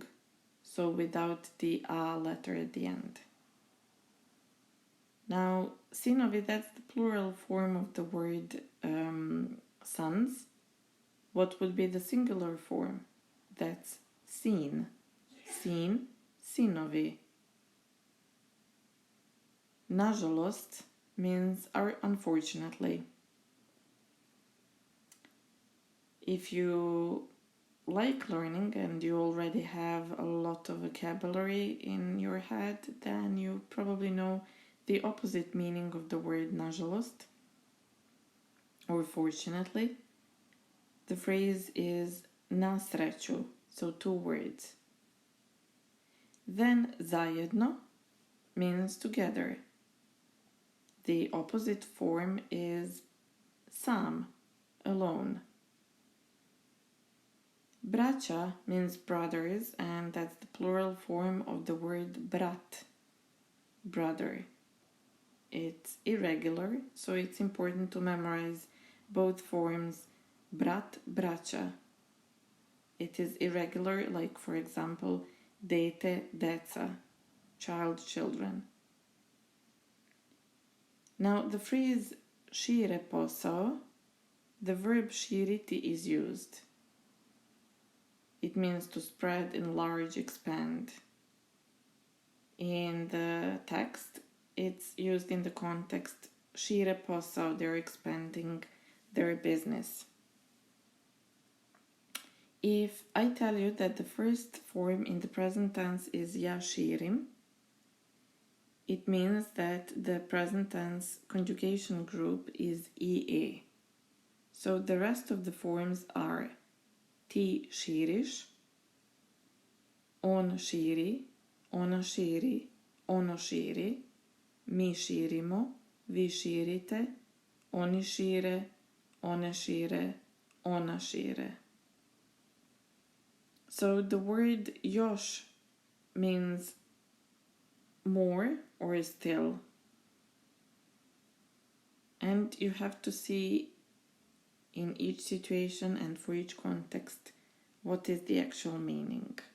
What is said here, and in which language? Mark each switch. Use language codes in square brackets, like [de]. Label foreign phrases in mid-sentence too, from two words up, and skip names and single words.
[en] So without the a letter at the end. Now, sinovi, that's the plural form of the word sons. What would be the singular form? That's sin. Sin, sinovi. Nažalost means unfortunately. If you like learning and you already have a lot of vocabulary in your head, then you probably know the opposite meaning of the word nažalost, or fortunately. The phrase is [sr] na sreću, [en] so 2 words. Then zajedno means together. The opposite form is sam, alone. Braća means brothers, and that's the plural form of the word brat, brother. It's irregular, so it's important to memorize both forms, [sr] brat, braća. [en] It is irregular, like for example, [sr] dete, deca, [en] child, children. Now the phrase [sr] šire posao, [en] the verb širiti is used. It means to spread, enlarge, expand. In the text, it's used in the context [sr] šire posao, [en] they're expanding their business. If I tell you that the first form in the present tense is [sr] ja širim, [en] it means that the present tense conjugation group is ie. So the rest of the forms are [sr] ti širiš, on širi, ona širi, ono širi, mi širimo, vi širite, oni šire, one šire, ona šire. [en] So the word još means more or still. And you have to see in each situation and for each context what is the actual meaning.